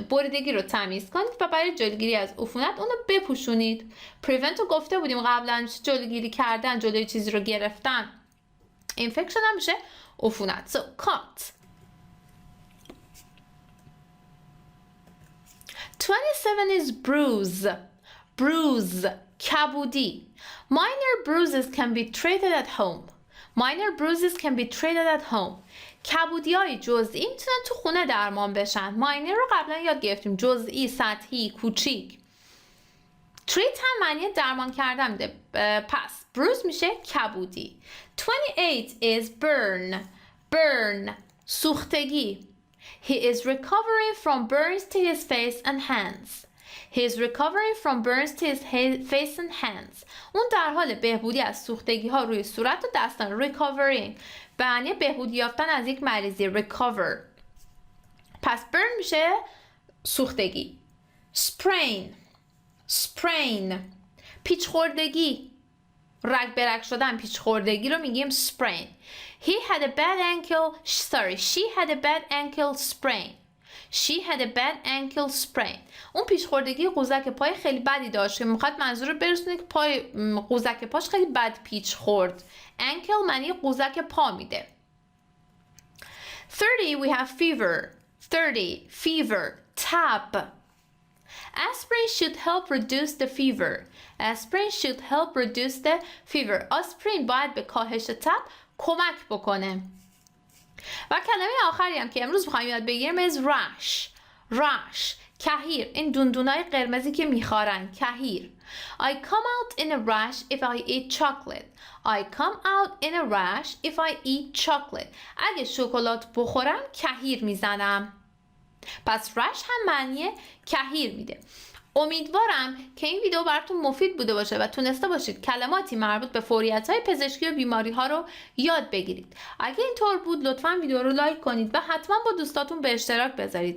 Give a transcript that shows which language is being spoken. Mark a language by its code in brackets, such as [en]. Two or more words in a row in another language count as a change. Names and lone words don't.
[fa] بریدگی رو تمیز کنید و برای جلوگیری از عفونت اون رو بپوشونید. prevent رو گفته بودیم قبلا، جلوگیری کردن، جلوی چیزی رو گرفتن. infection هم میشه عفونت. [en] So cut. 27 is bruise. [fa] کبودی. [en] Minor bruises can be treated at home. [fa] کبودی‌های جزئی میتونن تو خونه درمان بشن. ماینر رو قبلا یاد گرفتیم، جزئی، سطحی، کوچیک. تریت هم معنی درمان کردن میده. پس بروز میشه کبودی. 28 [en] is burn [fa] سوختگی. [en] He is recovering from burns to his face and hands. He is recovering from burns to his face and hands. [fa] اون در حال بهبودی از سوختگی ها روی صورت و دستان. recovering به معنی بهبودی یافتن از یک مریضی. recover. پس burn میشه سوختگی. sprain پیچ خوردگی، رگ به رگ شدن، پیچ خوردگی رو میگیم sprain. [en] She had a bad ankle sprain. [fa] اون پیچ خوردگی قوزک پای خیلی بدی داشت که میخواد منظور رو برسونه که پای قوزک پاش خیلی بد پیچ خورد. ankle معنی قوزک پا میده. 30 [en] we have fever tap. Aspirin should help reduce the fever. [fa] آسپرین باید به کاهش تب کمک بکنه. و کلمه آخری هم که امروز میخوایم یاد بگیریم [en] is rash [fa] کهیر. این دوندونای قرمزی که میخارن، کهیر. I come out in a rash if I eat chocolate. اگه شکلات بخورم کهیر میزنم. پس رش هم معنی کهیر میده. امیدوارم که این ویدیو براتون مفید بوده باشه و تونسته باشید کلماتی مربوط به فوریت‌های پزشکی و بیماری ها رو یاد بگیرید. اگه اینطور بود لطفاً ویدیو رو لایک کنید و حتما با دوستاتون به اشتراک بذارید.